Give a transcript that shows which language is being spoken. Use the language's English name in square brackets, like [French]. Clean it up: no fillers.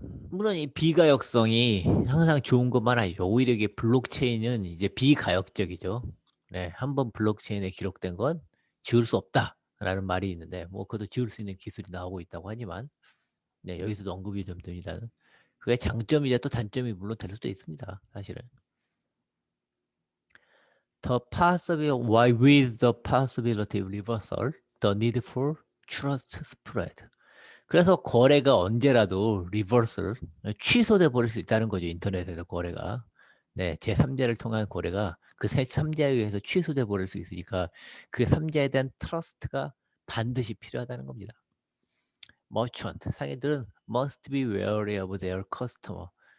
[Korean] 물론 이 비가역성이 항상 좋은 것만 아니죠. 오히려 이게 블록체인은 이제 비가역적이죠. 한번 블록체인에 기록된 건 지울 수 없다라는 말이 있는데 뭐 그것도 지울 수 있는 기술이 나오고 있다고 하지만 여기서도 언급이 좀 됩니다. 그게 장점이자 또 단점이 물론 될 수도 있습니다. 사실은. [English] With the possibility of reversal, the need for trust spread. [Korean] 그래서 거래가 언제라도 리버설, 취소돼 버릴 수 있다는 거죠. 인터넷에서 거래가. 제3자를 통한 거래가 그 제3자에 의해서 취소돼 버릴 수 있으니까 그 3자에 대한 트러스트가 반드시 필요하다는 겁니다. [English] Merchant, [Korean] 상인들은 [English] must be wary of their customer.